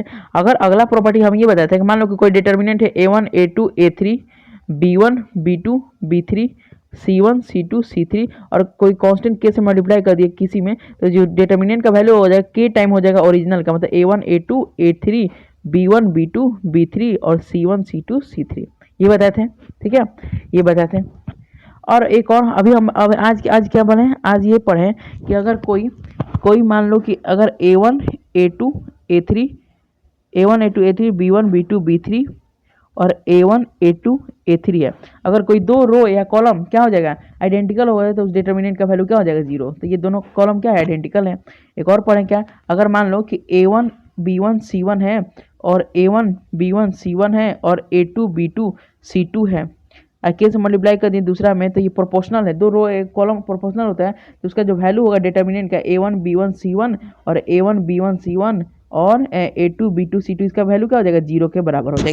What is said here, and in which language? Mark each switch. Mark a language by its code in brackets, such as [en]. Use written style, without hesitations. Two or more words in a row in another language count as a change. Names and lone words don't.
[hi] अगर अगला प्रॉपर्टी हम ये बताए थे कि मान लो कि कोई डिटर्मिनेंट है A1 A2 A3 B1 B2 B3 C1 C2 C3 और कोई कांस्टेंट k से मल्टीप्लाई कर दिया किसी में, तो जो डिटर्मिनेंट का वैल्यू हो जाएगा k टाइम हो जाएगा ओरिजिनल का, मतलब A1 A2 A3 B1 B2 B3 और C1 C2 C3, ये बताए थे। ठीक है, ये बताए थे। और एक और अभी हम अब आज क्या पढ़े, आज ये पढ़ें कि अगर कोई मान लो कि अगर A1 A2 A3 B1 B2 B3 और A1 A2 A3 है, अगर कोई दो रो या कॉलम क्या हो जाएगा आइडेंटिकल हो जाए, तो उस डिटर्मिनेंट का वैल्यू क्या हो जाएगा, जीरो। तो ये दोनों कॉलम क्या है, आइडेंटिकल है। एक और पढ़ें क्या, अगर मान लो कि A1 B1 C1 है और A1 B1 C1 है और A2 B2 C2 है, के से मल्टीप्लाई कर दिए दूसरा में, तो ये प्रोपोर्शनल है, दो रो एक कॉलम प्रोपोर्शनल होता है, तो उसका जो वैल्यू होगा डिटर्मिनेंट का A1 B1 C1 और A1 B1 C1 और A2 B2 C2, इसका वैल्यू क्या हो जाएगा, 0 के बराबर हो जाएगा।